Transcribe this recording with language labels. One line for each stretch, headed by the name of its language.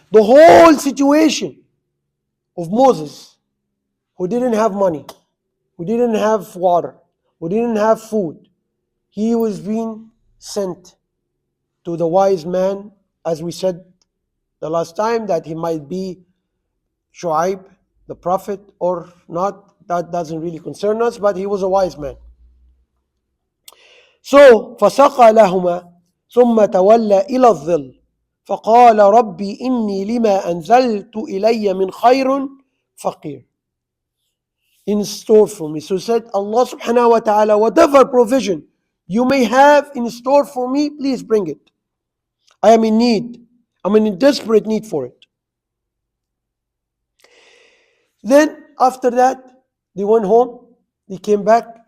English: The whole situation of Moses, who didn't have money, who didn't have water, who didn't have food, he was being sent to the wise man, as we said the last time, that he might be Shu'aib, the prophet, or not. That doesn't really concern us, but he was a wise man.
Arabic: So فسقى لهما ثم تولى إلى الظل فقال ربي إني لما أنزلت إلي من خير فقير.
English: In store for me. So said Allah subhanahu wa ta'ala, whatever provision you may have in store for me, please bring it. I am in need. I'm in desperate need for it. Then after that, they went home. They came back.